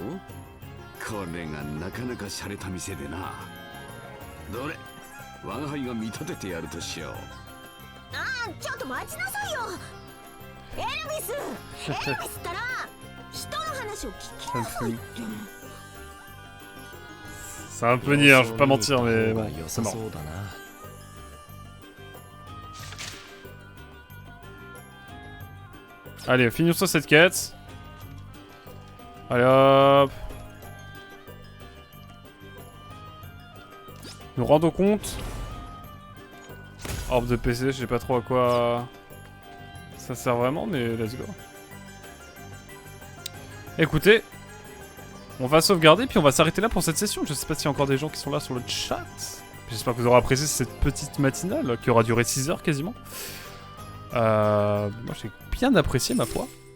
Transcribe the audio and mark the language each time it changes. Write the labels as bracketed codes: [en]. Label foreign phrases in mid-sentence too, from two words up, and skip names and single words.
[ja] これがなかなか洒落た店でな。どれ、我が輩が見立ててやるとしよう。ああ、ちょっと待ちなさいよ。エルビスったら人の話を聞きなさいって。 [fr] C'est un peu niais, hein, je vais pas mentir, mais bon, c'est mort. Allez, finissons cette quête. Allez hop. Nous rendons compte. Orbe de PC, je sais pas trop à quoi ça sert vraiment, mais [en] let's go. [fr] Écoutez, on va sauvegarder puis on va s'arrêter là pour cette session. Je sais pas s'il y a encore des gens qui sont là sur le chat. J'espère que vous aurez apprécié cette petite matinale qui aura duré 6 heures quasiment. Moi j'ai bien apprécié ma foi.